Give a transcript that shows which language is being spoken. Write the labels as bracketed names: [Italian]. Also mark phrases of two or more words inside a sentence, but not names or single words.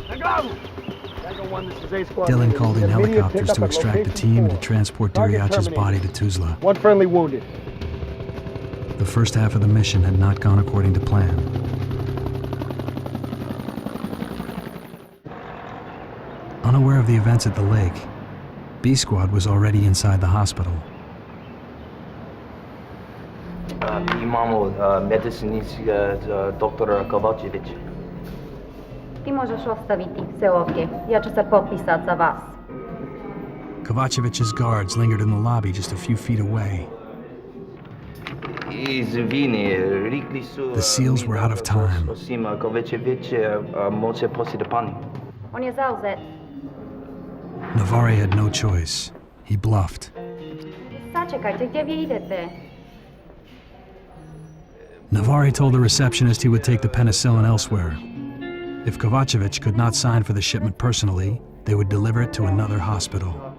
[English] Dylan called in helicopters to extract the team and to transport Deriacha's body to Tuzla. One friendly wounded. The first half of the mission had not gone according to plan. Unaware of the events at the lake, B Squad was already inside the hospital. [Bosnian] Imamo medicinskog doktora Kovačevića. Ti možeš ostaviti sve ovdje. Ja ću se popisat za vas. [English] Kovačević's guards lingered in the lobby just a few feet away. The SEALs were out of time. [Bosnian] On je zauzet. [English] Navarre had no choice. He bluffed. [Bosnian] Sačekajte, gdje vi idete? [English] Navarre told the receptionist he would take the penicillin elsewhere. If Kovačević could not sign for the shipment personally, they would deliver it to another hospital.